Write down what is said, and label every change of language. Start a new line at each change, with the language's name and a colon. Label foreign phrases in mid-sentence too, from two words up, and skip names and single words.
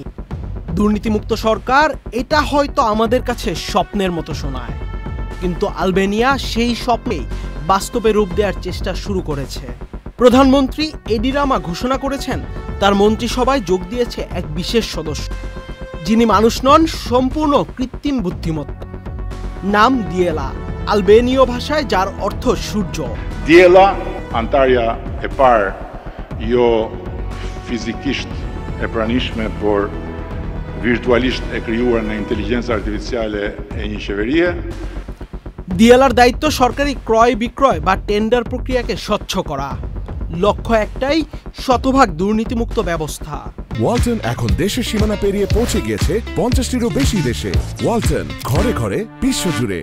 Bangla: দুর্নীতিমুক্ত সরকার, এটা হয়তো আমাদের কাছে স্বপ্নের মতো শোনায়, কিন্তু আলবেনিয়া সেই স্বপ্নেই বাস্তবে রূপ দেওয়ার চেষ্টা শুরু করেছে। প্রধানমন্ত্রী এডি রামা ঘোষণা করেছেন তার মন্ত্রিসভায় যোগ দিয়েছে এক বিশেষ সদস্য, যিনি মানুষ নন, সম্পূর্ণ কৃত্রিম বুদ্ধিমত্তা। নাম দিয়েলা, আলবেনীয় ভাষায় যার অর্থ সূর্য।
Albanian: Diela Antalya e parë jo fizikisht e pranishme, por virtualisht e krijuar në inteligjencë artificiale e një qeverie.
Bangla: দিয়েলার দায়িত্ব সরকারি ক্রয় বিক্রয় বা টেন্ডার প্রক্রিয়াকে স্বচ্ছ করা। লক্ষ্য একটাই, শতভাগ দুর্নীতিমুক্ত ব্যবস্থা। ওয়ালটন এখন দেশের সীমানা পেরিয়ে পৌঁছে গিয়েছে 50টিরও বেশি দেশে। ওয়ালটন, ঘরে ঘরে, বিশ্বজুড়ে।